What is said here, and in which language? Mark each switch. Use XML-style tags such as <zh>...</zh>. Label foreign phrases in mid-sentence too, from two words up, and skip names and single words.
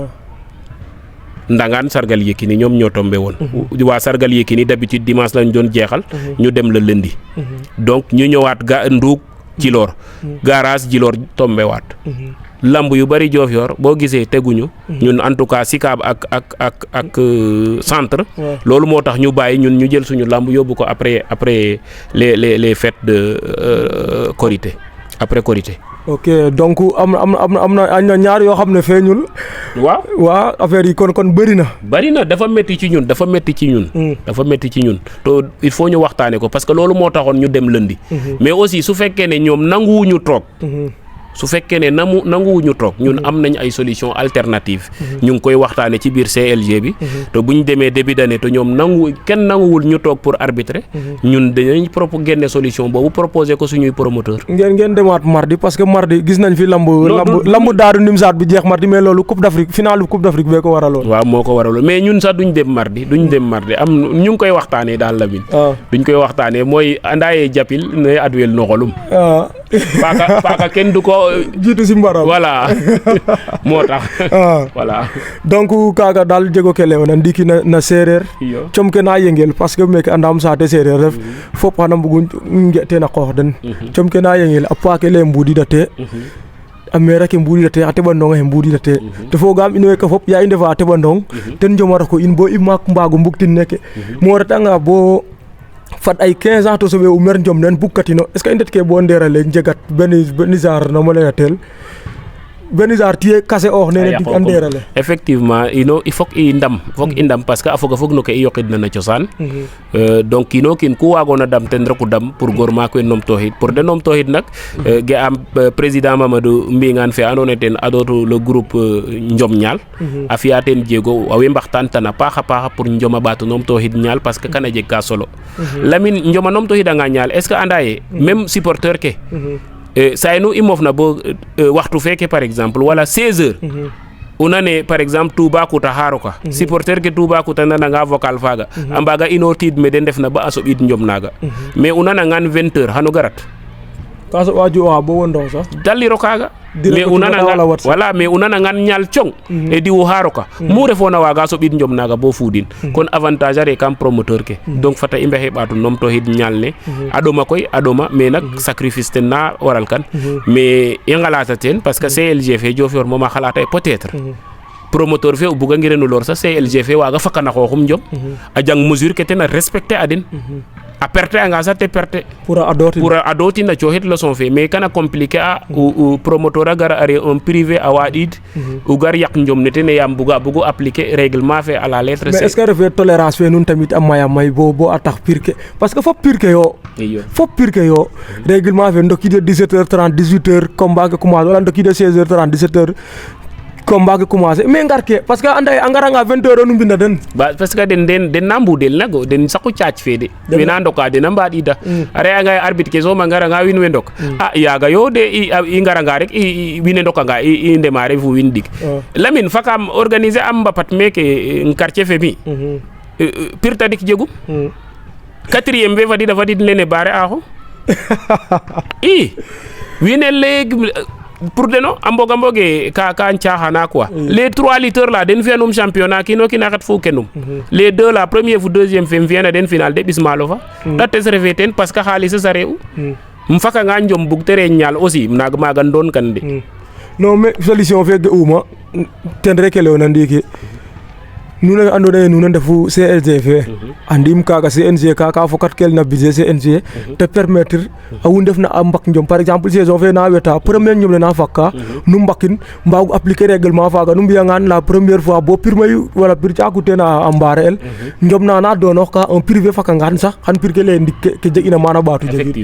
<wo>Ndangaan sargal Yékini ñoom ñoo tombé woon waa sargal Yékini</wo> <fr>d'habitude dimanche</fr> <wo>lañ doon jeexal ñu dem la lundi donc ñu ñëwaat Ndouk Djilor garage Djilor tombé waat lamb yu bari Diofior boo gisee teguñu ñun</wo> <fr>en tout cas</fr> <wo>Sicap ak centre loolu moo tax ñu bàyyi ñun ñu jël suñu lamb yóbbu ko</wo> <fr>après les fêtes de Korité après Korité. ok donc</fr> <wo>am na ñaar yoo xam ne feeñul. waaw affaire yi kon bëri na. bëri na dafa métti ci ñun dafa métti ci ñun. dafa métti ci ñun to</wo> <fr>il faut</fr> <wo>ñu waxtaane ko</wo> <fr>parce que</fr> <wo>loolu moo taxoon ñu dem lundi.</wo> <fr>mais aussi</fr> <wo>su fekkee ne ñoom nanguwuñu toog. su fekkee ne nanguwuñu toog ñun am nañ ay</wo> <fr>solution alternative</fr> <wo>ñu ngi koy waxtaane ci biir CLG bi te bu ñu demee</wo> <fr>début d'année</fr> <wo>te ñoom kenn nanguwul ñu toog</wo> <fr>pour arbitrer</fr> <wo>ñun dañuy génne solution boobu proposer ko suñuy promoteur ngeen demaat mardi</wo> <fr>parce que</fr> <wo>mardi gis nañ fi lamb Daaru Nimsaat bi jeex mardi mais loolu Coupe d'Afrique finale Coupe d'Afrique bee ko waraloon. waaw moo ko waraloon mais ñun sax duñ dem mardi am ñu ngi koy waxtaanee daal la bin duñ koy waxtaanee mooy andaaye jàppil ne adwel noxolum paaka kenn du ko jiitu si mbaram voilà moo tax voilà</wo> <srr>donc kaaga daal jego ke lewna ndiki na sereer com ke na yengel</srr> <fr>parce que</fr> <srr>meke andam saate sereer ref fop xana mbugu nge ten a qoox den com ke na yengel a paake le mbudidate a maire ke mbudidate xa teɓandong axe mbudidate te fogaam in weke fop ya i ndefa a teɓandong ten jomara ko in bo i maak mbaago mbugtin neke mo retanga bo fat ay 15 ans to soɓe u mer njom nen bugkatino</srr> <fr>est ce que</fr> <srr>i ndet ke bo nderale njegat ben genre nama leyatel ben genre tiye kase oox nene dig a nderale</srr> <fr>effectivement il faut</fr> <srr>i ndam</srr> <fr>parce que</fr> <srr>a foga fog no ke i yoqidna na cosaan donc kiino kiin ku waagoona dam ten reku dam pour goor maak we numtooxid pour de numtooxid nak ga'am président Mamadou Mbingaan fe andoona yee ten adootu</srr> <fr>le groupe</fr> <srr>Njom Ñaal a fi'a teen jéego a we mbaxtaan tan a paax a paax pour Njom a ɓaat o numtooxid Ñaal</srr> <fr>parce que</fr> <srr>kana jeg ka solo Lamine Njom a numtooxidanga Ñaal</srr> <fr>est ce que</fr> <srr>anda ye</srr> <fr>même supporteur</fr> <srr>ke saynu i mofna bo waxtu feke</srr> <fr>par exemple</fr> <srr>wala 16 heures o nane</srr> <fr>par exemple</fr> <srr>Toubacouta xaaroka supporter ke Toubacouta nananga vocal faaga a mbaaga inoortiid me de ndefna ba a soɓiid Njom naaga mais o nanangaan 20 heures xano garat ka soɓa ju'oxa bo wondoox sax daliro kaaga mais o nanangaan ñaal cong e diwo xaaroka mu refoona waaga soɓiid Njom naaga bo fuudin kon avantage are kam promoteur ke donc fata i mbexey ɓaatu numtooxid ñaal ne a ɗoma koy a ɗoma mais nak sacrifice ten na waral kan mais i ngalata teen</srr> <fr>parce que</fr> <srr>CLG fe Diofior moom a xalata ye</srr> <fr>peut être promoteur</fr> <srr>fe o bugangirano lor sax CLG fe waaga fakana xooxum Njom a jang mesure ke ten a respecter a den a perte anga sax te perte pour a adootin a cooxit leçon fe mais kana compliquer a o promoteur a gara are</srr> <fr>un privé</fr> <srr>a waɗiid o gar yaq Njom ne ten yaam bugu</srr> <fr>appliquer règlement</fr> <srr>fe</srr> <fr>à la lettre mais est ce que</fr> <srr>refe tolérance fe nun tamit a maya may bo a tax pir ke</srr> <fr>parce que</fr> <srr>fop pir ke yo règlement fe ndokiide 17h30 18h combat ke commencer wala ndokiide 16h30 17h combat ke commencer mais ngar ke</srr> <fr>parce que</fr> <srr>anda a ngaranga 20h nu mbina den</srr> <fr>parce que</fr> <srr>den na mbudel nago den saqu caac fe de we na ndoka den a mbaɗiida a re'anga arbitre ke soom a ngaranga wiin we ndok a yaaga yo de i ngaranga rek wiin we ndokanga i ndemare fo wiin ɗik Lamine fakaam organiser am mbapat meke quartier fe mi pir tadik jegum 4e fe fadid lene bare axo i wiin we leeg pour deno a mboge ka caaxana</srr> <fr>quoi les 3 litres là</fr> <srr>den fi'anum championnat kiino kiin a xet fu kenum</srr> <fr>les 2 là premier</fr> <srr>fu deuxième fe fi'ana den final de ɓis maalo fa ta tes refe teen parce que xaalis a re'u fakanga Njom bug te re Ñaal aussi maaga ndoon kan de</srr> <fr>non mais solution</fr> <srr>fe ga'uma ten rek leyoona ndiiki nuun we andoona yee nuun a ndefu CLG fe andiim kaaga CNG ka fokatel na budget CNG te permettre a wu ndefna a mbak Njom</srr> <fr>par exemple saison</fr> <srr>fe na weta premier Njom ne na fakka nu mbakin mbaagu</srr> <fr>appliquer règlement</fr> <srr>faaga nu mbi'angaan</srr> <fr>la première fois</fr> <srr>bo pir mayu wala pir caaku teen a mbaare el Njom na doonoox ka</srr> <fr>un privé</fr> <srr>fakangaan sax xan pir ke lay ndik ke jeg'ina maana ɓaatu jegin</srr>